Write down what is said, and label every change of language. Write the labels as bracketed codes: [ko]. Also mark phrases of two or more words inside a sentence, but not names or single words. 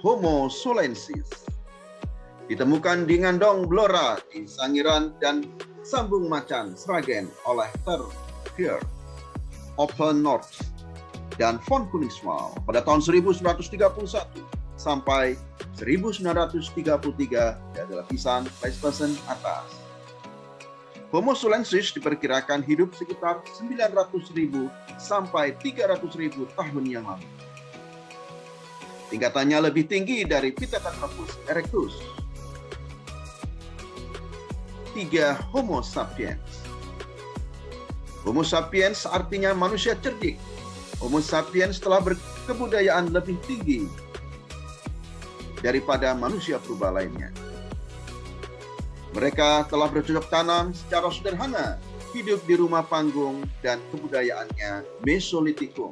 [id] Homo solensis ditemukan di Ngandong, Blora, di Sangiran, dan Sambung Macan, Sragen oleh Terhier, Open North, dan Fons Koningswald pada tahun 1931 sampai 1933 dari lapisan Pleistosen atas. Homo solensis diperkirakan hidup sekitar 900.000 sampai 300.000 tahun yang lalu. Tingkatannya lebih tinggi dari Pithecanthropus erectus. 3. Homo sapiens. Homo sapiens artinya manusia cerdik. Homo sapiens telah berkebudayaan lebih tinggi daripada manusia purba lainnya. Mereka telah bercocok tanam secara sederhana, hidup di rumah panggung dan kebudayaannya Mesolitikum.